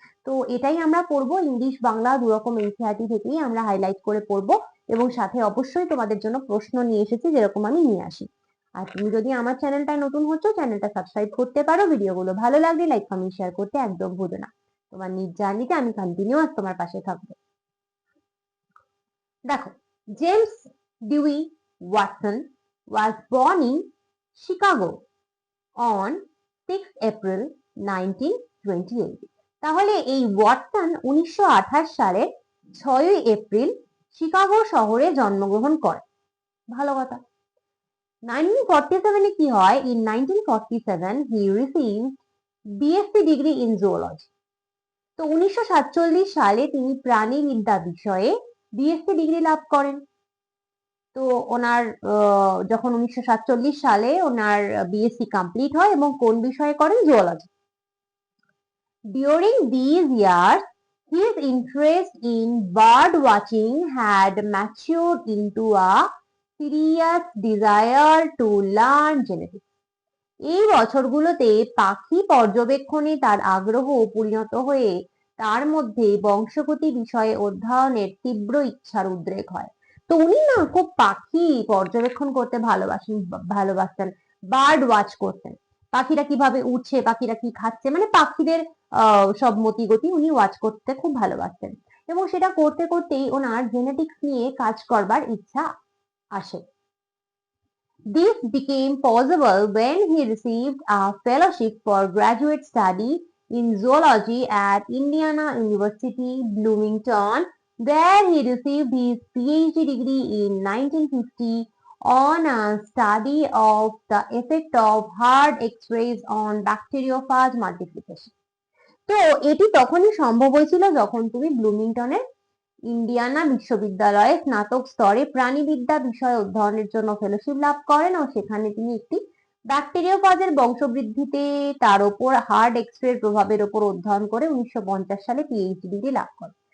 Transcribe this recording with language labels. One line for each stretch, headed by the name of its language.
Bangla: তো এটাই আমরা পড়বো, ইংলিশ বাংলা দুরকম এনসিইআরটি থেকেই আমরা হাইলাইট করে পড়বো, এবং সাথে অবশ্যই তোমাদের জন্য প্রশ্ন নিয়ে এসেছি যেরকম আমি নিয়ে আসি। আর তুমি যদি আমার চ্যানেলটায় নতুন হচ্ছ, চ্যানেলটা সাবস্ক্রাইব করতে পারো, ভিডিওগুলো ভালো লাগলে লাইক কমেন্ট শেয়ার করতে একদম ভুলো না। তোমার নিজ জার্নিতে আমি কন্টিনিউয়াস তোমার পাশে থাকবো। দেখো,
English: James Dewey Watson was born in Chicago on 6 April 1928।
Bangla: তাহলে এই ওয়াটসন 1928 সালের 6 এপ্রিল শিকাগো শহরে জন্মগ্রহণ করে। ভালো কথা। 1947 কি হয়?
English: In 1947 he received BSc degree in zoology।
Bangla: তো 1947 সালে তিনি প্রাণীবিদ্যা বিষয়ে বিএসসি ডিগ্রি লাভ করেন। তো ওনার যখন 1947 সালে ওনার বিএসসি কমপ্লিট হয়, এবং কোন বিষয়ে করেন? Zoology.
English: During these years, his interest in bird watching had matured into a serious desire to learn genetics।
Bangla: এই বছরগুলোতে পাখি পর্যবেক্ষণে তার আগ্রহ পরিণত হয়ে তার মধ্যে বংশগতি বিষয়ে অধ্যয়নের তীব্র ইচ্ছার উদ্রেক হয়। তো উনি না খুব পাখি পর্যবেক্ষণ করতে ভালোবাসতেন, বার্ড ওয়াচ করতেন। পাখিরা কিভাবে উড়ছে, পাখিরা কি খাচ্ছে, মানে পাখিদের সব মতিগতি উনি ওয়াচ করতে খুব ভালোবাসতেন, এবং সেটা করতে করতেই ওনার জেনেটিক্স নিয়ে কাজ করবার ইচ্ছা আসে।
English: This became possible when he received a fellowship for graduate study in zoology at Indiana University, Bloomington, where he received his PhD degree in 1950 on a study of the effect of hard X-rays on bacteriophage multiplication।
Bangla: তো এটি তখনই সম্ভব হয়েছিল যখন তুমি ব্লুমিংটনের Indiana বিশ্ববিদ্যালয়ে স্নাতক স্তরে প্রাণীবিদ্যা বিষয় অধ্যয়নের জন্য ফেলোশিপ লাভ করেন, ও সেখানে তিনি একটি ব্যাকটেরিওফাজের বংশবৃদ্ধিতে তার উপর হার্ড এক্সরের প্রভাবের উপর অধ্যয়ন করে 1950 সালে পিএইচডি ডিগ্রি লাভ করেন।